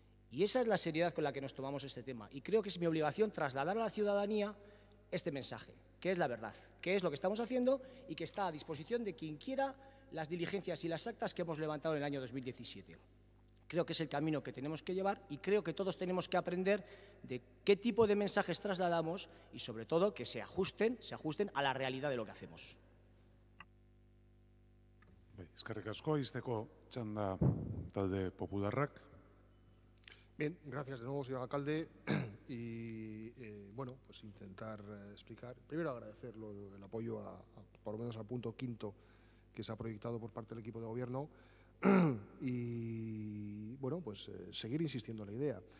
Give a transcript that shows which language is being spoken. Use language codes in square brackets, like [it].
[es] Y esa es la seriedad con la que nos tomamos este tema. Y creo que es mi obligación trasladar a la ciudadanía este mensaje, que es la verdad, que es lo que estamos haciendo y que está a disposición de quien quiera las diligencias y las actas que hemos levantado en el año 2017. Creo que es el camino que tenemos que llevar y creo que todos tenemos que aprender de qué tipo de mensajes trasladamos y, sobre todo, que se ajusten a la realidad de lo que hacemos. [eu] Eskerrik asko, izteko txanda talde popularrak. [es] Bien, gracias de nuevo, señor alcalde. Y, bueno, pues intentar explicar. Primero, agradecer el apoyo por lo menos al punto 5 que se ha proyectado por parte del equipo de gobierno. Y, bueno, pues seguir insistiendo en la idea.